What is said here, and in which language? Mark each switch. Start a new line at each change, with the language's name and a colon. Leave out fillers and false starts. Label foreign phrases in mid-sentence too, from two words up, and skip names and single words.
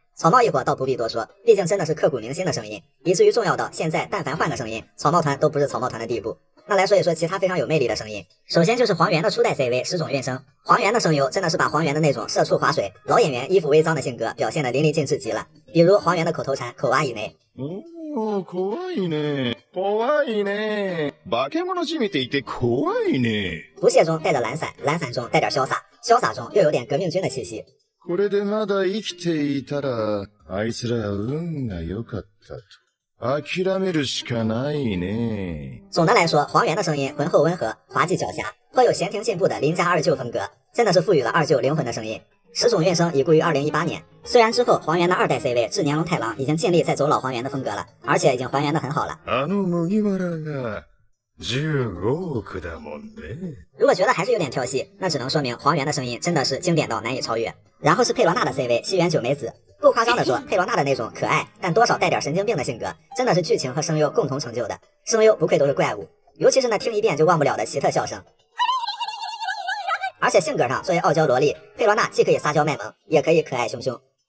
Chinese: 草帽一伙倒不必多说，毕竟真的是刻骨铭心的声音，以至于重要到现在但凡换个声音，草帽团都不是草帽团的地步。那来说一说其他非常有魅力的声音，首先就是黄猿的初代 CV 石冢运生，黄猿的声优真的是把黄猿的那种社畜划水、老演员衣服微脏的性格表现得淋漓尽致极了，比如黄猿的口头禅口蛙以内。
Japanese: 怖いね。怖いね。化け物じみていて怖いね。
Chinese: 不屑中带着懒散，懒散中带点潇洒，潇洒中又有点革命军的气息。
Japanese: これでまだ生きていたら、あいつら運が良かったと。諦めるしかないね。
Chinese: 总的来说，黄猿的声音浑厚温和，滑稽狡黠，颇有闲庭信步的邻家二舅风格，真的是赋予了二舅灵魂的声音。石冢运生已故于2018年，虽然之后黄猿的二代 CV 志年龙太郎已经尽力在走老黄猿的风格了，而且已经还原的很好了。
Japanese: 麦わらが15億だもんね。
Chinese: 如果觉得还是有点跳戏，那只能说明黄猿的声音真的是经典到难以超越。然后是佩罗娜的 CV 西园九美子，不夸张的说，佩罗娜的那种可爱但多少带点神经病的性格，真的是剧情和声优共同成就的。声优不愧都是怪物，尤其是那听一遍就忘不了的奇特笑声。而且性格上，作为傲娇萝莉，佩罗娜既可以撒娇卖萌，也可以可爱凶凶。